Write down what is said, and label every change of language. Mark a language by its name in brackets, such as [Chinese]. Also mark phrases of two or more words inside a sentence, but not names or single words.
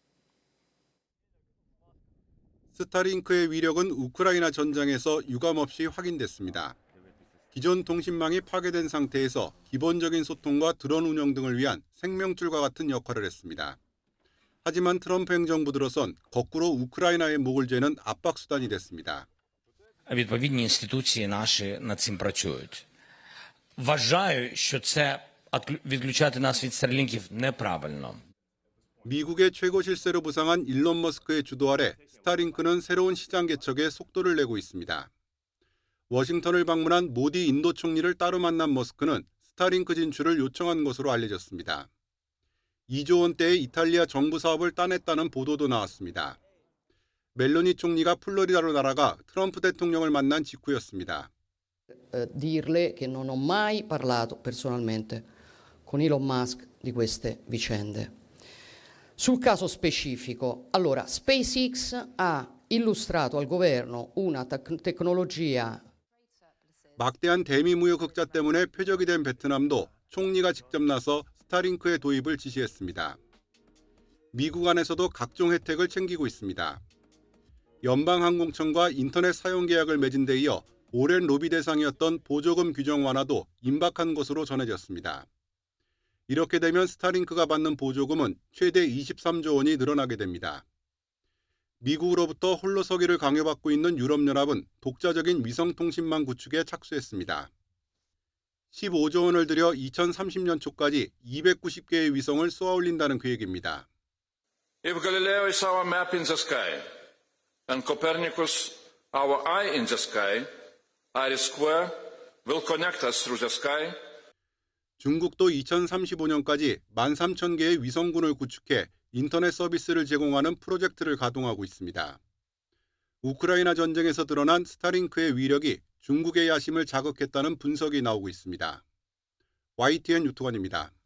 [Korean] 스타링크의 위력은 우크라이나 전장에서 유감없이 확인됐습니다. 기존 통신망이 파괴된 상태에서 기본적인 소통과 드론 운영 등을 위한 생명줄과 같은 역할을 했습니다. 하지만 트럼프 행정부 들어선 거꾸로 우크라이나의 목을 죄는 압박 수단이 됐습니다. [Ukrainian] Відповідні інституції наші над цим працюють. Вважаю, що це відключати нас від старлінків неправильно. [Korean] 미국의 최고 실세로 부상한 일론 머스크의 주도 아래 스타링크는 새로운 시장 개척에 속도를 내고 있습니다. 워싱턴을 방문한 모디 인도 총리를 따로 만난 머스크는 스타링크 진출을 요청한 것으로 알려졌습니다. 2조 원대의 이탈리아 정부 사업을 따냈다는 보도도 나왔습니다. 멜로니 총리가 플로리다로 날아가 트럼프 대통령을 만난 직후였습니다. [Italian] Dirle che non ho mai parlato personalmente con Elon Musk di queste vicende. Sul caso specifico, allora SpaceX ha illustrato al governo una tecnologia. [Korean] 막대한 대미 무역 흑자 때문에 표적이 된 베트남도 총리가 직접 나서 스타링크의 도입을 지시했습니다. 미국 안에서도 각종 혜택을 챙기고 있습니다. 연방항공청과 인터넷 사용 계약을 맺은 데 이어 오랜 로비 대상이었던 보조금 규정 완화도 임박한 것으로 전해졌습니다. 이렇게 되면 스타링크가 받는 보조금은 최대 23조 원이 늘어나게 됩니다. 미국으로부터 홀로 서기를 강요받고 있는 유럽연합은 독자적인 위성통신망 구축에 착수했습니다. 15조 원을 들여 2030년 초까지 290개의 위성을 쏘아올린다는 계획입니다. [English] If Galileo is our map in the sky, and Copernicus our eye in the sky, Iris Square will connect us through the sky. [Korean] 중국도 2035년까지 13,000개의 위성군을 구축해 인터넷 서비스를 제공하는 프로젝트를 가동하고 있습니다. 우크라이나 전쟁에서 드러난 스타링크의 위력이 중국의 야심을 자극했다는 분석이 나오고 있습니다. YTN 유튜원입니다.